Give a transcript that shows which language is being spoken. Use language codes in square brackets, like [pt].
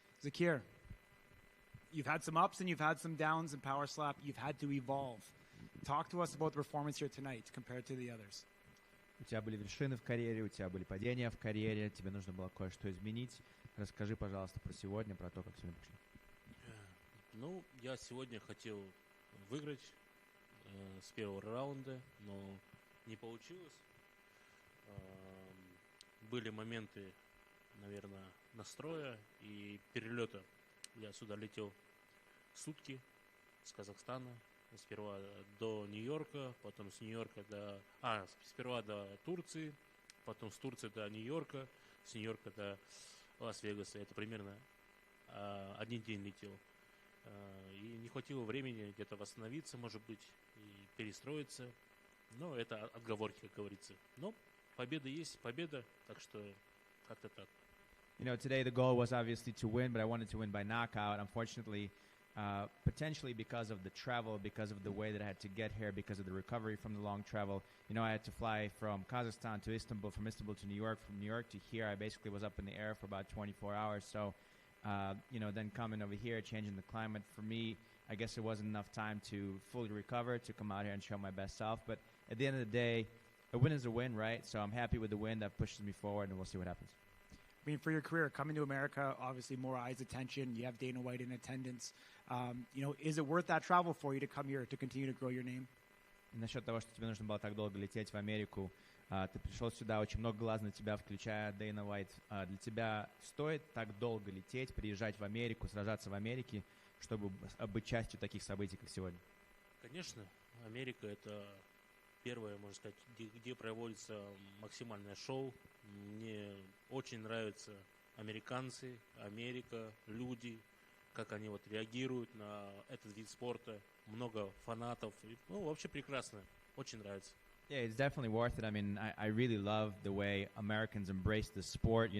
[en] Zakir, you've had some ups and you've had some downs in Power Slap. You've had to evolve. Talk to us about the performance here tonight compared to the others. [ru] У тебя были вершины в карьере, у тебя были падения в карьере, тебе нужно было кое-что изменить. Расскажи, пожалуйста, про сегодня, про то, как сегодня пошли. Ну, я сегодня хотел выиграть с первого раунда, но не получилось. Были моменты, наверное, настроя и перелета. Я сюда летел сутки с Казахстана. Сперва до Нью-Йорка, потом с Нью-Йорка сперва до Турции, потом с Турции до Нью-Йорка, с Нью-Йорка до Лас-Вегаса. Это примерно один день летел. И не хватило времени где-то восстановиться, может быть, и перестроиться. Но это отговорки, как говорится. Но победа есть победа, так что как-то так. [en] Today the goal was obviously to win, but I wanted to win by knockout. Unfortunately, potentially because of the travel, because of the way that I had to get here, because of the recovery from the long travel. I had to fly from Kazakhstan to Istanbul, from Istanbul to New York, from New York to here. I basically was up in the air for about 24 hours. So, then coming over here, changing the climate, for me, I guess it wasn't enough time to fully recover, to come out here and show my best self. But at the end of the day, a win is a win, right? So I'm happy with the win. That pushes me forward, and we'll see what happens. I mean, for your career, coming to America, obviously more eyes, attention. You have Dana White in attendance. Is it worth that travel for you to come here to continue to grow your name? [ru] Насчет того, что тебе нужно было так долго лететь в Америку, ты пришел сюда, очень много глаз на тебя, включая Дэйна Уайт. Для тебя стоит так долго лететь, приезжать в Америку, сражаться в Америке, чтобы быть частью таких событий, как сегодня? Конечно, Америка – это первое, можно сказать, где проводится максимальное шоу. Мне очень нравятся американцы, Америка, люди, как они реагируют на этот вид спорта. Много фанатов. Вообще прекрасно. Очень нравится. [en] Yeah, it's definitely worth it. I mean, I really love the way Americans embrace the sport.